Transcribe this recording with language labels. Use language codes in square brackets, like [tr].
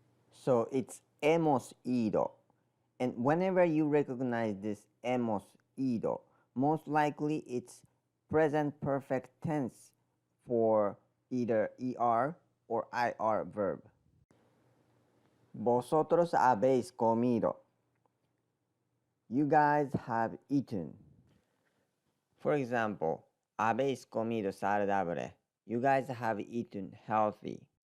[en] So it's hemos ido. And whenever you recognize this hemos ido, most likely it's present perfect tense for either er or ir verb. [es] Vosotros habéis comido. [en] You guys have eaten. For example, [es] habéis comido saludable. [en] You guys have eaten healthy.